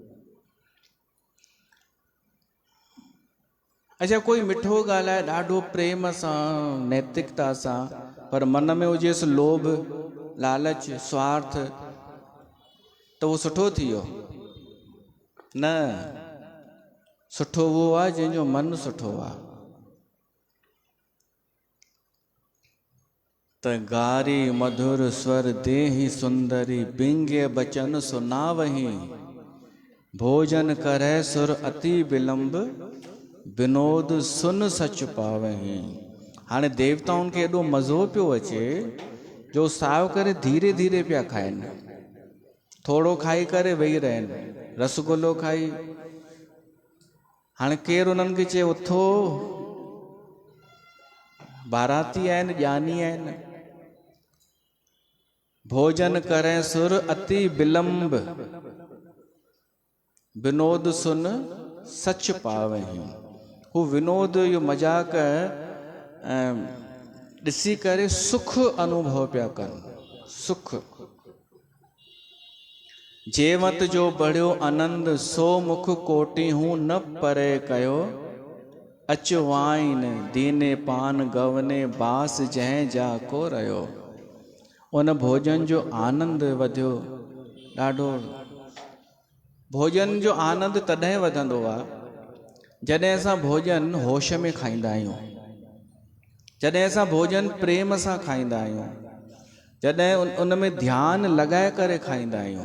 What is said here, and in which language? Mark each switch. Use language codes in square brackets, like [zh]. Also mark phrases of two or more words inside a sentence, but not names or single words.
[sd] अच्छा, कोई मिठो ॻाल्हाए ॾाढो प्रेम सां, नैतिकता सां, पर मन में हुजेसि लोभ, लालच, स्वार्थ, त उहो सुठो थी वियो न। सुठो उहो आहे जंहिंजो मन सुठो आहे। [awa] त गारी मधुर स्वर देहि सुंदरी, बिंगे बचन सुनावही, भोजन करे सुर अति विलंब, विनोद सुन सच पावही। [sd] हाणे देवताउनि खे एॾो मज़ो पियो अचे जो साव करे धीरे धीरे पिया खाइनि। थोरो खाई करे वेही रहनि, रसगुल्लो खाई। हाणे केरु उन्हनि खे चए उथो, बाराती आहिनि, ज्ञानी आहिनि। [awa] भोजन करे सुर अति विलंब, विनोद सुन सच पावही। [sd] हू विनोद जो मजाक ॾिसी करे सुख अनुभव पिया कनि। [awa] सुख जेवत जो बढ़ियो आनंद, सो मुख कोटि हूं न परे कयो, अच वाइन दीने पान गवने, बास जंहिं जा को रहियो। [sd] उन भोजन जो आनंद वधियो ॾाढो। भोजन जो आनंद तॾहिं वधंदो आहे जॾहिं असां भोजन होश में खाईंदा आहियूं, जॾहिं असां भोजन प्रेम सां खाईंदा आहियूं, जॾहिं उन में ध्यानु लॻाए करे खाईंदा आहियूं।